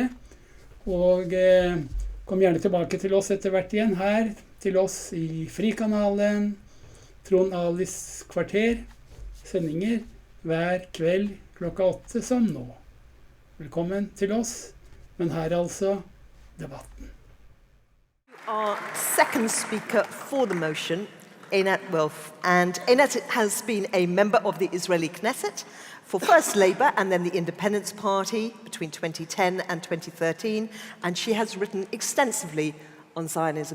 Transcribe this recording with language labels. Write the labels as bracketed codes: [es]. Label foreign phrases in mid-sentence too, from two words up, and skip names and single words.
[no] Og kom gjerne tilbake til oss etter hvert igjen her, til oss i Frikanalen, Trond kvarter, sendinger hver kveld klokka 8 som nå. Velkommen til oss, men her altså debatten. [en] Our second speaker for the motion, Einat Wolf. And Einat has been a member of the Israeli Knesset for first Labour and then the Independence Party between 2010 and 2013. And she has written extensively on Zionism.